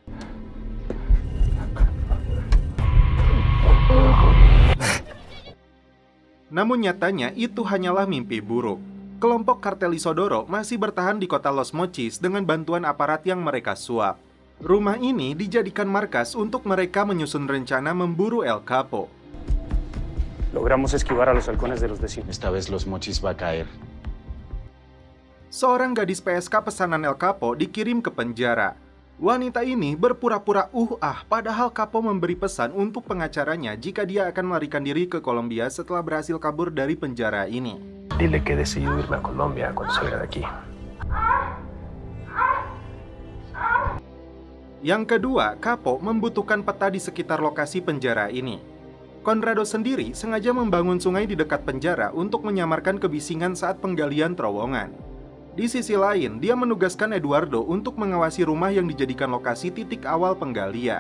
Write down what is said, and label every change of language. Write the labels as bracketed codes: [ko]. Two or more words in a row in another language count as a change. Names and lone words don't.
[id] Namun nyatanya itu hanyalah mimpi buruk. Kelompok kartel Isodoro masih bertahan di kota Los Mochis dengan bantuan aparat yang mereka suap. Rumah ini dijadikan markas untuk mereka menyusun rencana memburu El Capo. [es] Logramos esquivar a los halcones de los vecinos. Esta vez Los Mochis va a caer. [id] Seorang gadis PSK pesanan El Capo dikirim ke penjara. Wanita ini berpura-pura padahal Capo memberi pesan untuk pengacaranya jika dia akan melarikan diri ke Kolombia setelah berhasil kabur dari penjara ini. [es] Dile que he decidido irme a Colombia cuando salga de aquí. [id] Yang kedua, Capo membutuhkan peta di sekitar lokasi penjara ini. Conrado sendiri sengaja membangun sungai di dekat penjara untuk menyamarkan kebisingan saat penggalian terowongan. Di sisi lain, dia menugaskan Eduardo untuk mengawasi rumah yang dijadikan lokasi titik awal penggalian.